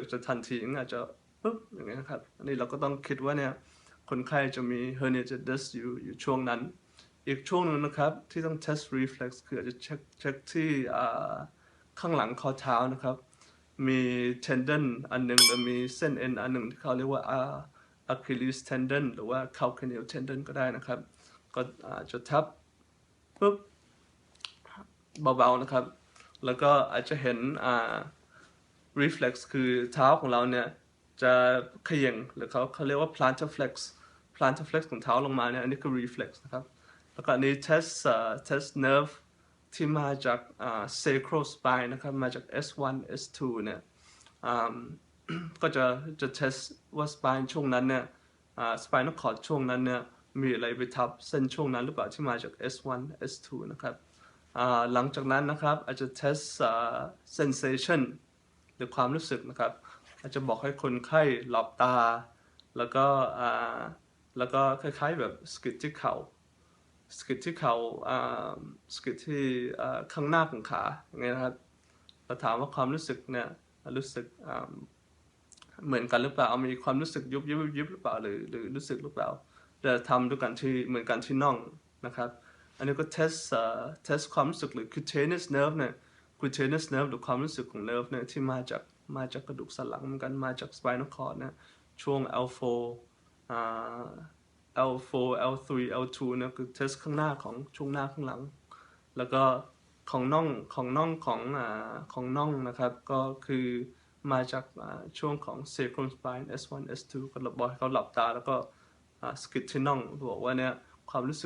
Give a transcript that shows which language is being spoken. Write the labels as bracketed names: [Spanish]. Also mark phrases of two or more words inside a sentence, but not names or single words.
[Thai] จะทันทีอาจจะปุ๊บอย่างเงี้ยครับอันนี้เราก็ต้องคิดว่าเนี่ยคนไข้จะมี [English] herniated disc [Thai] อยู่ช่วงนั้นอีกช่วงนึงนะครับที่ต้อง [English] test reflex [Thai] คืออาจจะเช็คที่ข้างหลังข้อเท้านะครับมี tendon อันหนึ่งหรือมีเส้นเอ็นอันหนึ่งที่เขาเรียกว่า [English] Achilles tendon [Thai] หรือว่า [English] calcaneal tendon [Thai] ก็ได้นะครับก็จะทับปุ๊บเบาๆนะครับแล้วก็อาจจะเห็น reflex คือเท้าของเราเนี่ยจะเขย่งหรือเขาเรียกว่า [English] plantar flex [Thai] ของเท้าลงมาเนี่ยอันนี้คือ reflex นะครับแล้วก็อันนี้ [English] test nerve [Thai] ที่มาจาก [English] sacral spine [Thai] นะครับมาจาก S1 S2 เนี่ยก็จะ test ว่า spine ช่วงนั้นเนี่ย [English] spinal cord [Thai] ช่วงนั้นเนี่ยมีอะไรไปทับเส้นช่วงนั้นหรือเปล่าที่มาจาก S1 S2 นะครับหลังจากนั้นนะครับอาจจะ [English] test sensation [Thai] หรือความรู้สึกนะครับอาจจะบอกให้ คนไข้หลับตาแล้วก็คล้ายๆแบบสกิดที่เข่าสกิดที่เข่าสกิดที่ข้างหน้าของขาอย่างเงี้ยนะครับเราถามว่าความรู้สึกเนี่ยรู้สึกเหมือนกันหรือเปล่ามีความรู้สึกยุบหรือเปล่าหรือรู้สึกหรือเปล่าจะทำด้วยกันที่เหมือนกันที่น่องนะครับอันนี้ก็ test ความรู้สึกหรือ [English] cutaneous nerve [Thai] เนี่ย [English] cutaneous nerve [Thai] หรือความรู้สึกของ nerve เนี่ยที่มาจากกระดูกสันหลังเหมือนกันมาจาก [English] spinal cord [Thai] นะช่วง L4 อ่า L4 L3 L2 เนี่ยคือ test ข้างหน้าของช่วงหน้าข้างหลังแล้ว ก็ของน่องของน่องนะครับก็คือมาจากช่วงของ [English] sacral spine [Thai] S1 S2 ก็บอกให้เขาหลับตาแล้วก็สกิดที่น่องบอกว่าเนี่ยความรู้สึ